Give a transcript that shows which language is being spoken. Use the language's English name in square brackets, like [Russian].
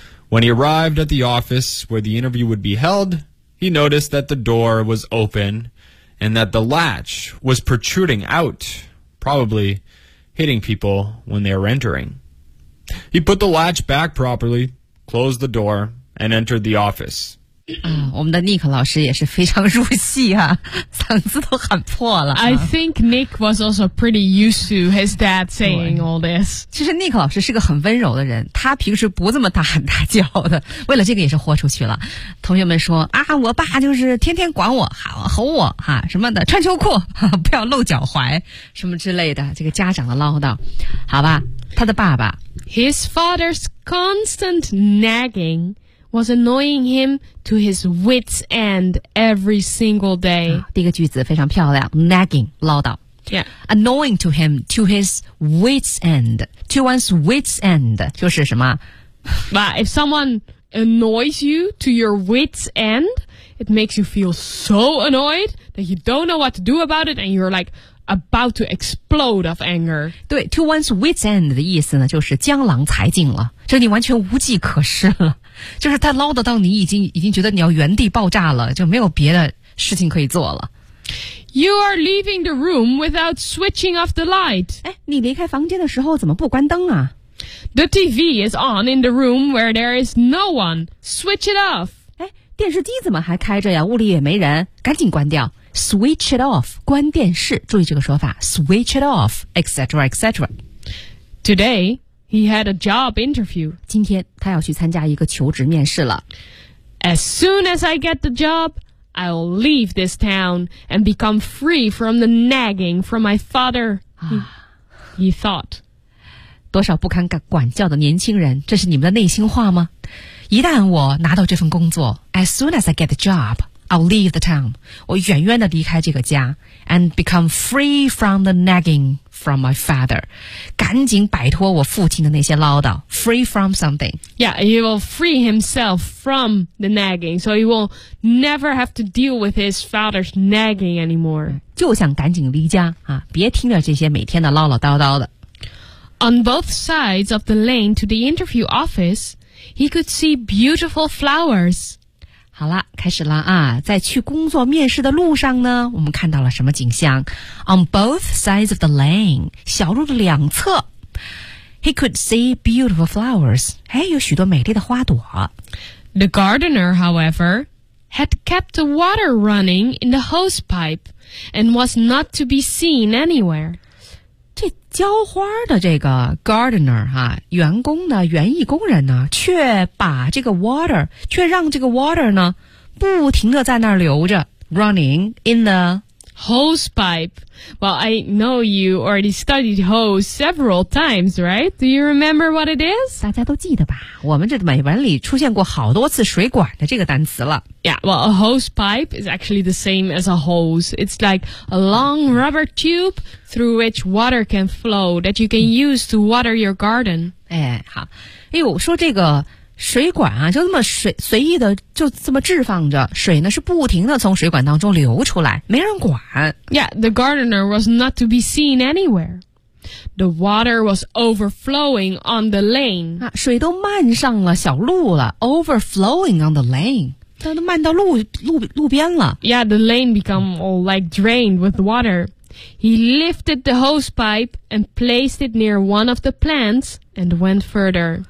[English] When he arrived at the office where the interview would be held, he noticed that the door was open and that the latch was protruding out, probably hitting people when they were entering. He put the latch back properly, closed the door, and entered the office. [Chinese] 我们的 Nick 老师也是非常入戏啊，嗓子都喊破了、啊。 [English] I think Nick was also pretty used to his dad saying all this. [Chinese] 其实 Nick 老师是个很温柔的人，他平时不这么大喊大叫的。为了这个也是豁出去了。同学们说啊，我爸就是天天管我，吼我哈、啊、什么的，穿秋裤，不要露脚踝，什么之类的，这个家长的唠叨，好吧？他的爸爸 [English] ，His father's constant nagging. Was annoying him to his wit's end every single day.、 [Chinese] 啊、第一个句子非常漂亮 ，nagging 唠叨。 [English] Yeah, annoying to him to his wit's end. To one's wit's end [Chinese] 就是什么 [English] ？But if someone annoys you to your wit's end, it makes you feel so annoyed that you don't know what to do about it, and you're like, about to explode of anger. [Chinese] 对 ,to one's wit's end 的意思呢就是江郎才尽了。就你完全无计可施了。就是他唠叨到你已经觉得你要原地爆炸了，就没有别的事情可以做了。 [English] You are leaving the room without switching off the light. [Chinese] 诶，你离开房间的时候怎么不关灯啊？ [English] The TV is on in the room where there is no one. Switch it off. [Chinese] 诶，电视机怎么还开着呀？屋里也没人，赶紧关掉。 [English] Switch it off, [Chinese] 关电视，注意这个说法。 [English] Switch it off, etc, etc. Today, he had a job interview. [Chinese] 今天他要去参加一个求职面试了。 [English] As soon as I get the job, I'll leave this town and become free from the nagging from my father. He thought. [Chinese] 多少不堪管教的年轻人，这是你们的内心话吗？一旦我拿到这份工作 [English] ,as soon as I get the job, I'll leave the town. [Chinese] 我远远地离开这个家 [English] ,and become free from the nagging from my father. [Chinese] 赶紧摆脱我父亲的那些唠叨 , [English] free from something. Yeah, he will free himself from the nagging, so he will never have to deal with his father's nagging anymore. [Chinese] 就想赶紧离家啊，别听着这些每天的唠唠叨叨的。 [English] On both sides of the lane to the interview office, he could see beautiful flowers. [Chinese] 好了，开始了啊！在去工作面试的路上呢，我们看到了什么景象 ？ [English] On both sides of the lane, [Chinese] 小路的两侧 ， [English] he could see beautiful flowers. [Chinese] 哎，有许多美丽的花朵。 [English] The gardener, however, had kept the water running in the hose pipe and was not to be seen anywhere. [Chinese] 这浇花的这个 gardener 哈、啊，员工呢，园艺工人呢，却把这个 water， 却让这个 water 呢，不停的在那儿流着 ， [English] running in the hose pipe. Well, I know you already studied hose several times, right? Do you remember what it is? [Chinese] 大家都记得吧？我们这美文里出现过好多次水管的这个单词了。 [English] Yeah, well, a hose pipe is actually the same as a hose. It's like a long rubber tube through which water can flow that you can use to water your garden. [Chinese] 哎，好。哎呦，说这个水管啊，就这么随意的就这么置放着，水呢是不停的从水管当中流出来，没人管。 [English] Yeah, the gardener was not to be seen anywhere. The water was overflowing on the lane. [Chinese] 啊，水都漫上了小路了 ， [English] overflowing on the lane. [Chinese] 它都漫到路边了。 [English] Yeah, the lane become all like drained with water. He lifted the hose pipe and placed it near one of the plants and went further.